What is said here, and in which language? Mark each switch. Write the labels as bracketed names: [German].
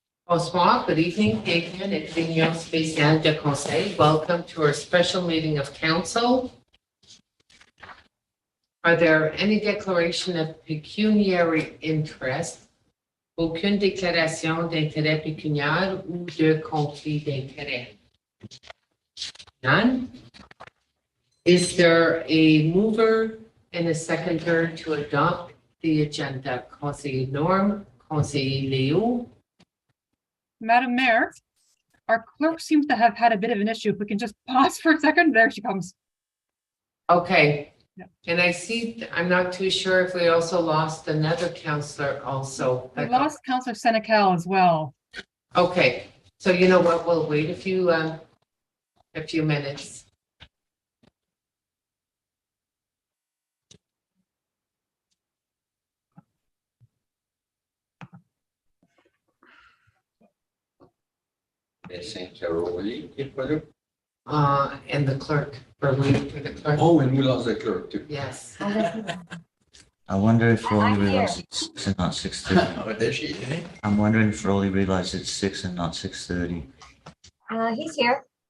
[French] Bonsoir, [English] good evening, [French] bienvenue à la réunion spéciale de conseil. [English] Welcome to our special meeting of council. Are there any declaration of pecuniary interest? [French] Aucune déclaration d'intérêt pécuniaire ou de conflit d'intérêt? [English] None? Is there a mover and a seconder to adopt the agenda? [French] Conseiller Norm, Conseiller Léo. [English] Madam Mayor, our clerk seems to have had a bit of an issue. If we can just pause for a second, there she comes. Okay. Yeah. And I see, I'm not too sure if we also lost another counselor also. We lost Councillor Senecal as well. Okay, so you know what, we'll wait a few minutes. [French] Et Saint-Caroli, qui est pas là. [English] And the clerk, we're waiting for the clerk. Oh, and we lost the clerk too. Yes. I wonder if Rolly realized it's 6 and not 6:30. Oh, there she is. I'm wondering if Rolly realized it's 6 and not 6:30. He's here.